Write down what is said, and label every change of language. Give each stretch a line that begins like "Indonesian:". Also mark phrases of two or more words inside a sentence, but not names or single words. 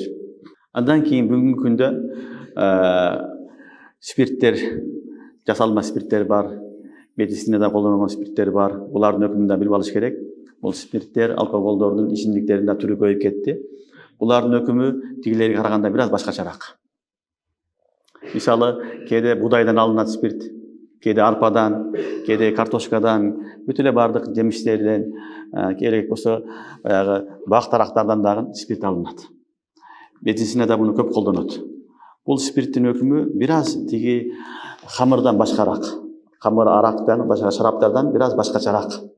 Kyrgyz: Андан кийин бүгүнкү күндө спирттер, жасалма спирттер бар. Медицинада колдонулган спирттер бар. Булардын өкүмүн да билип алыш керек. Бул спирттер, алкоголдордун, ичимдиктердин да түрү көбөйүп кетти. Булардын өкүмү тигилерге караганда бир аз башкачараак. Мисалы, кээде будайдан алынат спирт, Кейде арпадан, кейде картошкадан, бүт эле бардык жемиштерден, керек болсо баягы бак тарактардан дагы спирт алынат. Медицинада буну көп колдонот. Бул спирттин өкүмү бир аз тиги хамырдан башкараак. Хамыр арактан, башка шараптардан бир аз башкачараак.